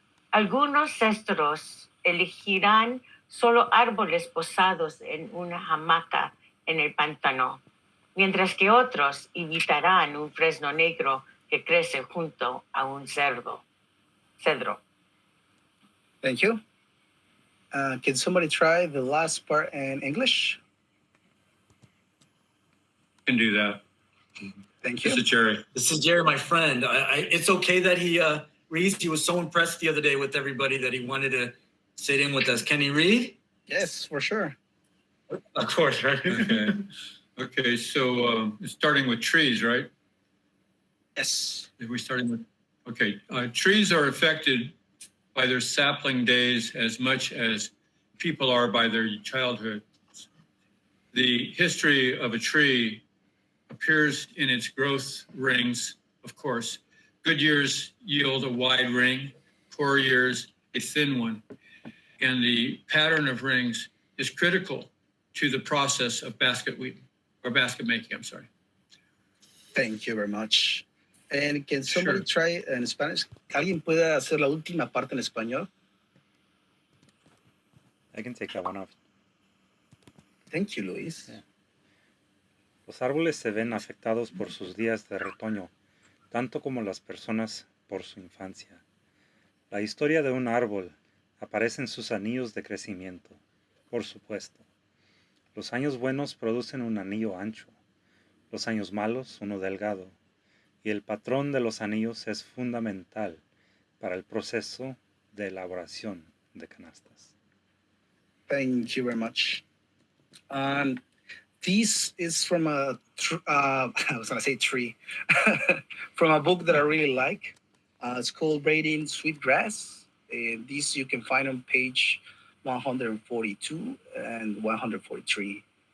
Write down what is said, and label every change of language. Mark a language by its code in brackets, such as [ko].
[es] Algunos cestros elegirán solo árboles posados en una hamaca en el pantano, mientras que otros evitarán un fresno negro que crece junto a un cedro. [en] Thank you. Can somebody try the last part in English? Can do that. Thank you. This is Jerry. This is Jerry, my friend. It's okay that he reads. He was so impressed the other day with everybody that he wanted to sit in with us. Can he read? Yes, for sure. Of course, right? Okay. Okay, so starting with trees, right? Yes. Are we starting with? Okay, trees are affected by their sapling days as much as people are by their childhood. The history of a tree appears in its growth rings, of course. Good years yield a wide ring, poor years a thin one. And the pattern of rings is critical to the process of basket making, I'm sorry. Thank you very much. And can somebody try in Spanish? [es] ¿Alguien puede hacer la última parte en español? [en] I can take that one off. Thank you, Luis. Yeah. [es] Los árboles se ven afectados por sus días de retoño, tanto como las personas por su infancia. La historia de un árbol aparece en sus anillos de crecimiento, por supuesto. Los años buenos producen un anillo ancho, los años malos uno delgado. y el patrón de los anillos es fundamental para el proceso de elaboración de canastas. [en] Thank you very much. This is from a, I was gonna say tree, from a book that I really like. It's called Braiding Sweetgrass. This you can find on page 142 and 143.